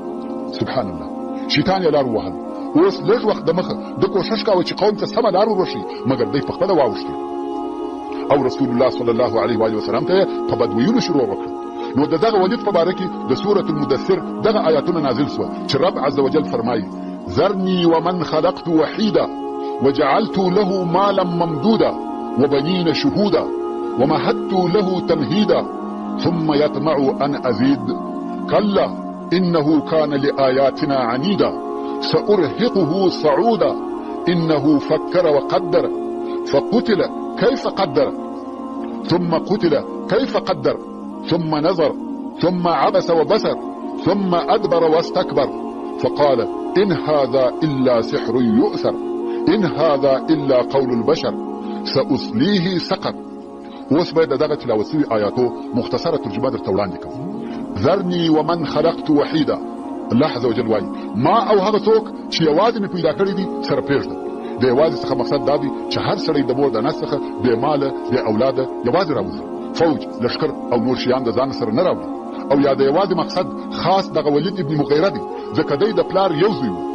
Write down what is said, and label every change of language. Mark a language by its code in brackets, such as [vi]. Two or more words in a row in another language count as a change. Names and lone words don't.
[ps] سبحان الله. شیطان یې لار ووهل. اوس لږ وخت د مخه د کوشش کاوه چې قوم ته سمه لار وروښي، مګر دی په خپله واوښتي او رسول الله [ar] صلی الله علیه و وسلم [ps] ته په بد ویلو شروع وکړه. نو د دغه ولید په باره کې د سورة المدثر دغه آیاتونه نازل سوه چې رب [ar] عز وجل [ps] فرمایي: [ar] ذرني ومن خلقت وحيدا وجعلت له مالا ممدودا وبنين شهودا ومهدت له تمهيدا ثم يطمع أن أزيد كلا إنه كان لآياتنا عنيدا سأرهقه صعودا إنه فكر وقدر فقتل كيف قدر ثم قتل كيف قدر ثم نظر ثم عبس وبسر ثم أدبر واستكبر فقال إن هذا إلا سحر يؤثر إن هذا إلا قول البشر سأصليه سقر. [ps] اوس باید دغه تلاوت شوي آیاتو مختصره ترجمه درته وړاندې کوم. [ar] ذرني ومن خلقت وحيدا. [ps] الله [ar] عز وجل [ps] وایي ما او هغه څوک چې یوازې مې پیدا کړي دي سره پرېږده. د یوازې څخه مقصد دا دی چې هر سړی د مور د نس څخه بې ماله بې اولاده یوازې راوځي، فوج لښکر او نور شیان د ځان سره نه راوړي. او یا د یوازې مقصد خاص دغه ولید ابن مغیره دی، ځکه دی د پلار یو زوی و.